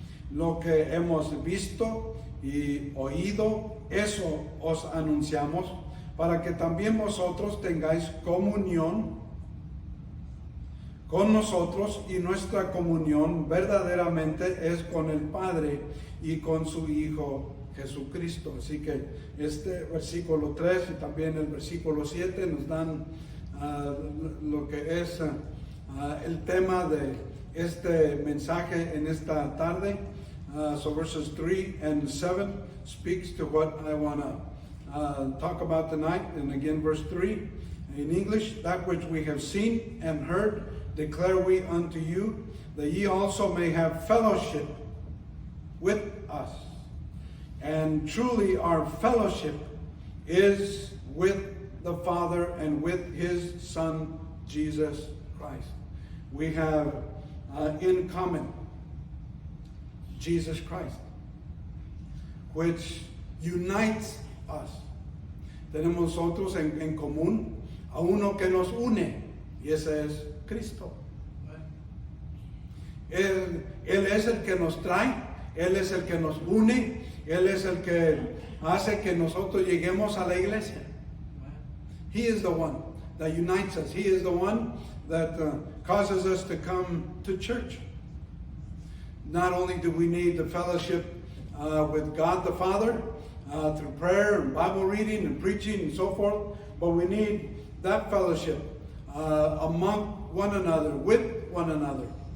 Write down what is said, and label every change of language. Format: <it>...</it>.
<es>Lo que hemos visto y oído, eso os anunciamos, para que también vosotros tengáis comunión con nosotros, y nuestra comunión verdaderamente es con el Padre y con su Hijo Jesucristo. Así que este versículo 3 y también el versículo 7 nos dan lo que es el tema de este mensaje en esta tarde.</es> <en>So verses 3 and 7 speaks to what I want to talk about tonight. And again, verse 3 in English: That which we have seen and heard declare we unto you, that ye also may have fellowship with us. And truly our fellowship is with the Father and with His Son, Jesus Christ. We have in common Jesus Christ, which unites us.</en> <es>Tenemos nosotros en común a uno que nos une, y ese es Cristo. Él es el que nos trae, Él es el que nos une, Él es el que hace que nosotros lleguemos a la iglesia.</es> <en>He is the one that unites us. He is the one that causes us to come to church. Not only do we need the fellowship with God the Father through prayer and Bible reading and preaching and so forth, but we need that fellowship among one another, with one another.</en>